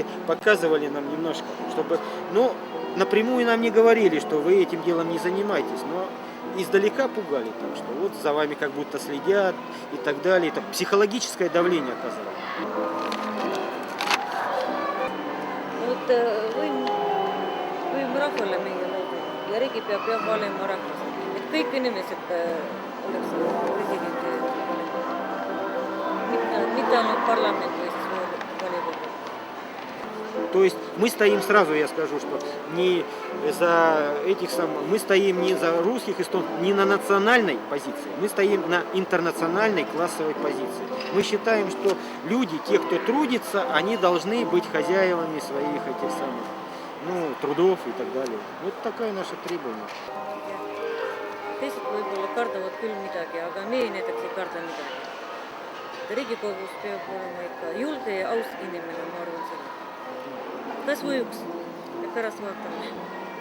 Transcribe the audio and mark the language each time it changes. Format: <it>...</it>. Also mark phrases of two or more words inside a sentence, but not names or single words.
<ru>Показывали нам немножко, чтобы, ну, напрямую нам не говорили, что вы этим делом не занимаетесь, но издалека пугали, так что вот за вами как будто следят и так далее. Это психологическое давление оказывало.</ru> <et>Вот võim rahvale meie loodud ja riigipea peab valima rahvas. Et kõik inimesed oleks presidendi valima. Mitte ainult parlament või siis valikogu.</et> <ru>То есть мы стоим, сразу я скажу, что не за этих самых, мы стоим не за русских эстонцев, не на национальной позиции, мы стоим на интернациональной классовой позиции. Мы считаем, что люди, те, кто трудится, они должны быть хозяевами своих этих самых, ну, трудов и так далее. Вот такая наша требование.</ru> <et>Teised võib-olla kardavad küll midagi, aga meie näiteks ei karda midagi. Riigikogus peab olema ikka julge ja aus inimene, ma arvan seda. Kas või üks, ja pärast vaatame.</et>